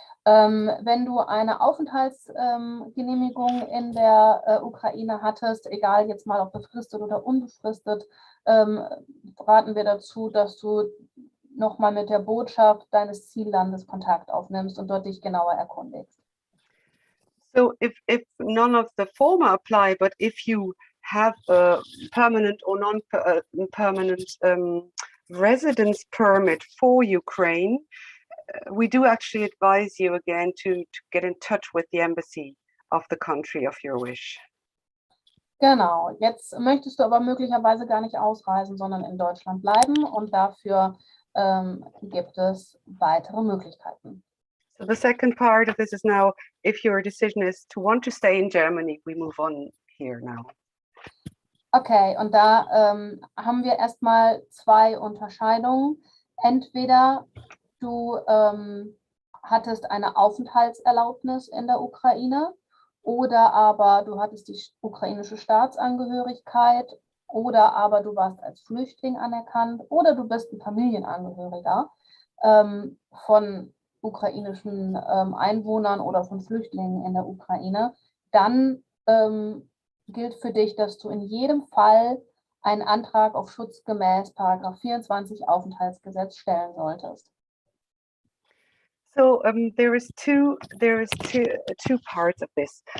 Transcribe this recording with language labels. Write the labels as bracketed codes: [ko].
[de] Wenn du eine Aufenthaltsgenehmigung in der Ukraine hattest, egal jetzt mal ob befristet oder unbefristet, raten wir dazu, dass du nochmal mit der Botschaft deines Ziellandes Kontakt aufnimmst und dort dich genauer erkundigst. [en] So if none of the former apply, but if you have a permanent or non-permanent residence permit for Ukraine, we do actually advise you again to get in touch with the embassy of the country of your wish. [de] Genau, jetzt möchtest du aber möglicherweise gar nicht ausreisen, sondern in Deutschland bleiben und dafür gibt es weitere Möglichkeiten. [en] So the second part of this is now, if your decision is to want to stay in Germany, we move on here now. [de] Okay, und da haben wir erstmal zwei Unterscheidungen. Entweder du hattest eine Aufenthaltserlaubnis in der Ukraine oder aber du hattest die ukrainische Staatsangehörigkeit oder aber du warst als Flüchtling anerkannt oder du bist ein Familienangehöriger von ukrainischen Einwohnern oder von Flüchtlingen in der Ukraine, dann gilt für dich, dass du in jedem Fall einen Antrag auf Schutz gemäß § 24 Aufenthaltsgesetz stellen solltest. [en] So there is two parts of this.